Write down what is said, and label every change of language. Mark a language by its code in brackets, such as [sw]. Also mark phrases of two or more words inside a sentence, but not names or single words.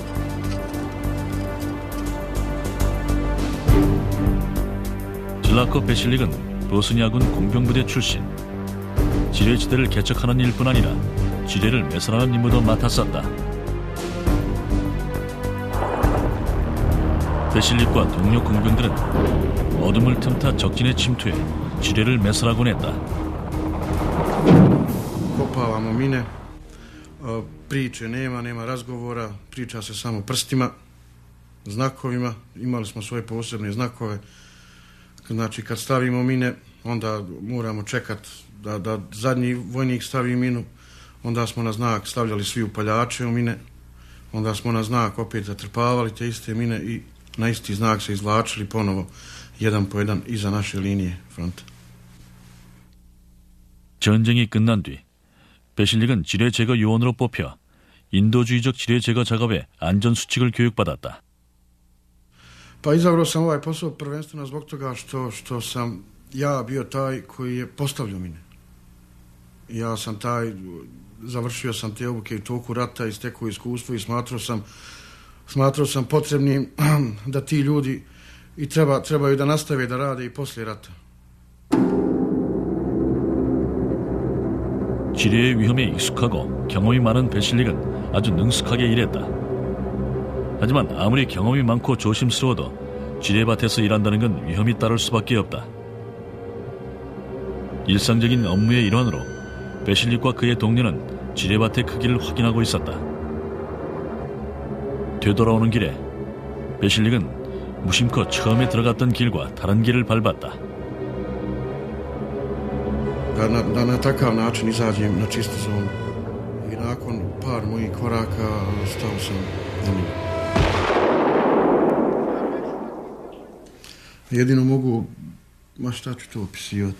[ko] 질라코 베실릭은 보스니아군 공병부대 출신. 지뢰지대를 개척하는 일뿐 아니라 지뢰를 매설하는 임무도 맡았었다. 베실릭과 동료 공병들은 어둠을 틈타 적진에 침투해 지뢰를 매설하곤 했다. [bs] Kopavamo mine, priče nema razgovora, priča se samo prstima, znakovima, imali smo svoje posebne znakove. Znači kad stavimo mine, onda moramo čekati da zadnji vojnik stavi minu, onda smo na znak stavljali svi upaljače u mine, onda smo na znak opet zatrpavali te iste mine i na isti znak se izvlačili ponovo jedan po jedan iza naše linije fronta. [ko] 전쟁이 끝난 뒤 베실릭은 지뢰 제거 요원으로 뽑혀 인도주의적 지뢰 제거 작업의 안전 수칙을 교육받았다. [bs] Pa izabrao sam ovaj posao prvenstveno zbog toga što sam ja bio taj koji je postavljao mine. Ja sam taj, završio sam te obuke u toku rata i stekao iskustvo i smatrao sam potrebnim da ti ljudi i trebaju da nastave da rade i poslije rata. [ko] 지뢰의 위험에 익숙하고 경험이 많은 베실릭은 아주 능숙하게 일했다. 하지만 아무리 경험이 많고 조심스러워도 지뢰밭에서 일한다는 건 위험이 따를 수밖에 없다. 일상적인 업무의 일환으로 베실릭과 그의 동료는 지뢰밭의 크기를 확인하고 있었다. 되돌아오는 길에 베실릭은 무심코 처음에 들어갔던 길과 다른 길을 밟았다. [bs] Da na takav način izađem na čistu zonu. I nakon par mojih koraka stao sam na minu. Jedino mogu, šta ću to opisivati?